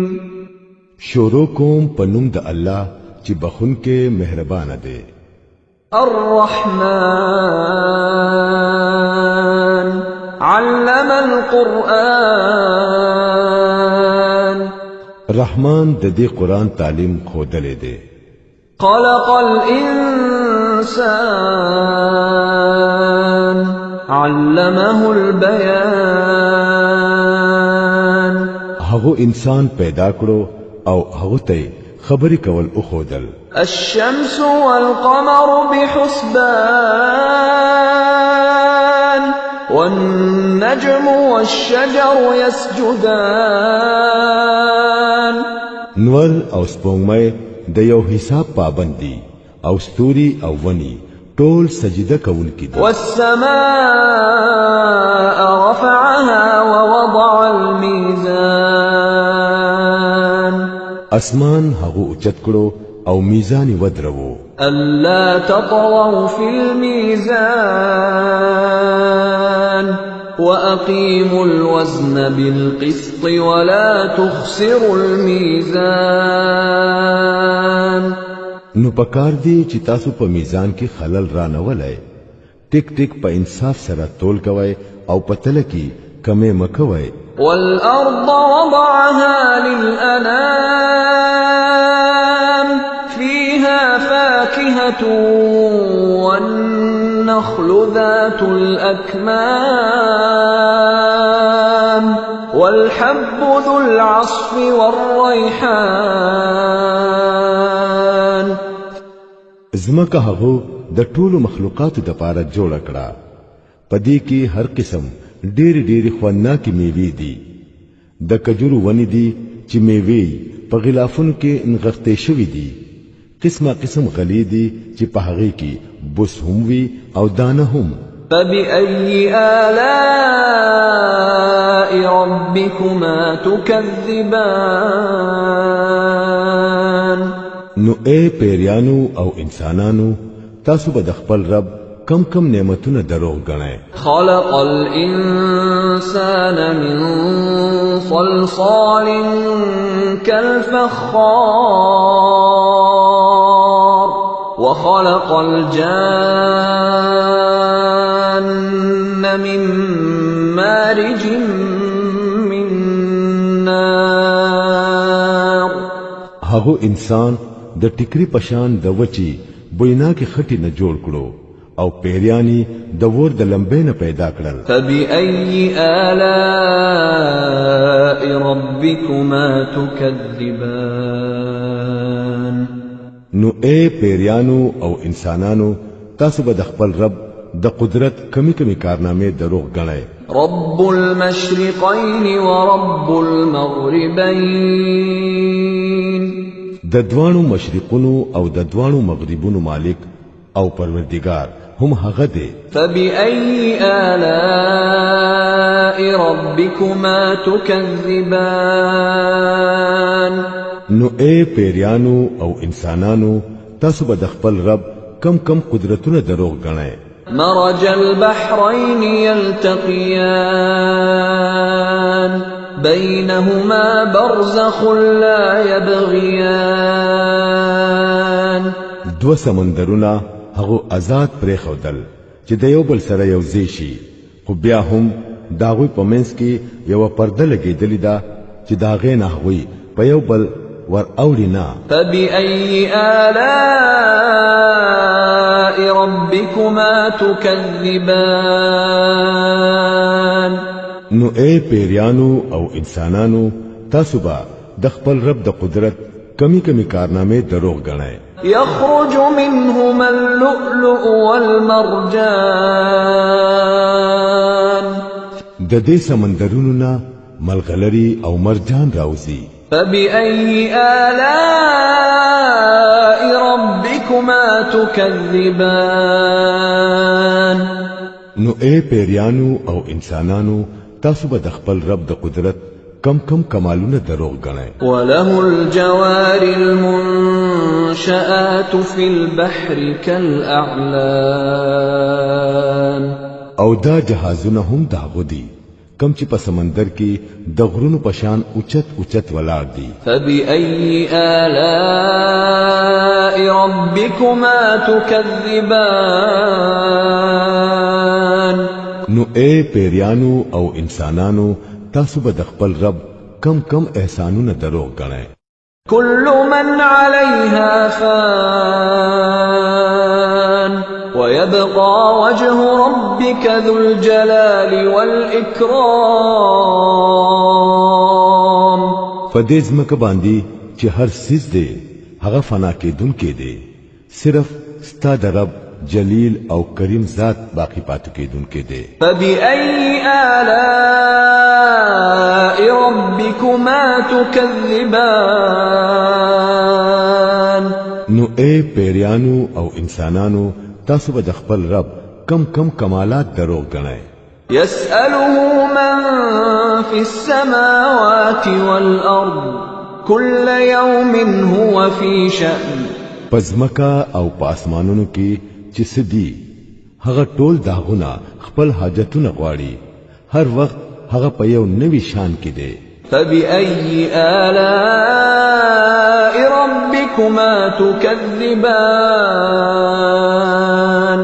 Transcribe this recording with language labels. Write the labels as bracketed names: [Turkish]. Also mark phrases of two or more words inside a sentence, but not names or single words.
[Pashto] شروع کوم په نوم د الله چې بخون کې مهربان دی. [Arabic] الرحمن علم القرآن. [Pashto] رحمان د دې قران تعلیم خودلې دی. [Arabic] خلق الإنسان علمه البيان. [Pashto] هغه انسان پیدا کړو او هغه ته خبرې کول او خودل. [Arabic] الشمس والقمر بحسبان والنجم والشجر يسجدان. [Pashto] نور او سپوږمۍ د یو حساب پابند دي او ستوري او ونی ټول سجده کوونکي دي. [Arabic] والسماء رفعها ووضع الميزان. [Pashto] اسمان هغه اوچت کړو او میزان ودرو. [Arabic] ألا تطغوا في الميزان وأقيموا الوزن بالقسط ولا تخسروا الميزان. [Pashto] نو پکار دی چې تاسو په میزان کې خلل را نه ولای. ټیک ټیک په انصاف سره تول کوی او پتل کې کمې مکوي. [Arabic] والأرض وضعها للأنام فيها فاكهة والنخل ذات الأكمام والحب ذو العصف والريحان. [Pashto] زمکه هغه د ټولو مخلوقاتو د پاره جوړ کړه. پدې کې هر قسم ډېری خواناکي میوې دي. د کجورو ونې دي چې میوې په غلافونو کې انغښتې شوې دي. قسمه قسم غلې دي چې په هغه کې بوس هم وي او دانه هم. [Arabic] فبأي آلاء ربكما تكذبان. [Pashto] نو اے پیریانو او انسانانو تاسو به د خپل رب کم کم نعمتونه دروغ غنئ. [Arabic] خلق الإنسان من صلصال كالفخار وخلق الجان من مارج من نار. [Pashto] هغه انسان د ټیکری پشان د وچی بوینا کې خټی نه جوړ کړو او پیریانی د ور د لمبې نه پیدا کړل. [Arabic] فبأي آلاء ربكما تكذبان. [Pashto] نو اے پیریانو او انسانانو تاسو به د خپل رب د قدرت کمی کارنامې دروغ غنئ. [Arabic] رب المشرقين ورب المغربين. [Pashto] د دوانو مشرقونو او د دوانو مغربونو مالک او پروردگار هم هغه دی. [Arabic] فبأي آلاء ربكما تكذبان. [Pashto] نو اے پیریانو او انسانانو تاسو به د خپل رب کم قدرتونه دروغ غنئ. [Arabic] مرج البحرين يلتقيان بينهما برزخ لا يبغيان. [Pashto] دو سمندرونه هغه آزاد پرې خودل چې د یو بل سره یو ځای شي، خو بیا هم داغوی په منځ کې یو پرده لګېدلې ده چې داغې نه هغوی په یو بل ور اوړي نه. [Arabic] فبأي آلاء ربكما تكذبان. [Pashto] نو اے پیریانو او انسانانو تاسو به د خپل رب د قدرت کمی کارنامې دروغ غنئ. [Arabic] يخرج منهما اللؤلؤ والمرجان. [Pashto] د دې سمندرونو نه ملغلری او مرجان راوځي. [Arabic] فبأي آلاء ربكما تكذبان. [Pashto] نو اے پیریانو او انسانانو تاسو به د خپل رب د قدرت کم کمالونه دروغ غنئ. [Arabic] وله الجوار المنشآت في البحر كالأعلام. [Pashto] او دا جهازونه هم داغو دي کم چې په سمندر کې د غرونو پشان اوچت اوچت ولاړ دي. [Arabic] فبأي آلاء ربكما تكذبان. [Pashto] نو اے پیریانو او انسانانو تاسو به د خپل رب کم کم احسانونه دروغ غنئ. [Arabic] كل من عليها فان ويبقى وجه ربك ذو الجلال والإكرام. [Pashto] فدې ځمکه باندې چې هر څیز دی هغه فنا کېدونکی دی، صرف ستا د رب جلیل او کریم ذات باقی پاتې کېدونکی دی. [Arabic] فبأي آلاء ربكما تكذبان. [Pashto] نو اے پیریانو او انسانانو تاسو به د خپل رب کم کم کمالات دروغ غنئ. [Arabic] يسأله من في السماوات والأرض كل يوم هو في شأن. [Pashto] پزمکا او پاسمانونو کې چې سدي هغه ټول داغونه خپل حاجتونه غواړي، هر وخت هغه په یو نوي شان کې دی. [Arabic] فبأي آلاء ربكما تكذبان.